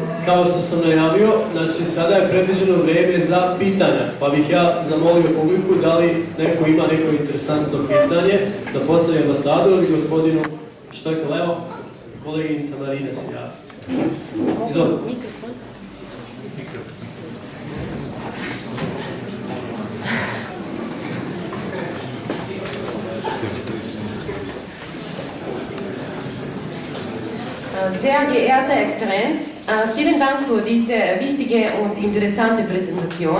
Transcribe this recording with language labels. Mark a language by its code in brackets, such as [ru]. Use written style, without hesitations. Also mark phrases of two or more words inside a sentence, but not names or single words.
[sr] Kao što sam najavio, znači sada je predviđeno vreme za pitanja, pa bih ja zamolio publiku da li neko ima neko interesantno pitanje da postavi ambasadoru i gospodinu, što je Leo, koleginica Marina se javi. Izvolite. [de] Sehr geehrte Exzellenz, vielen Dank für diese wichtige und interessante Präsentation.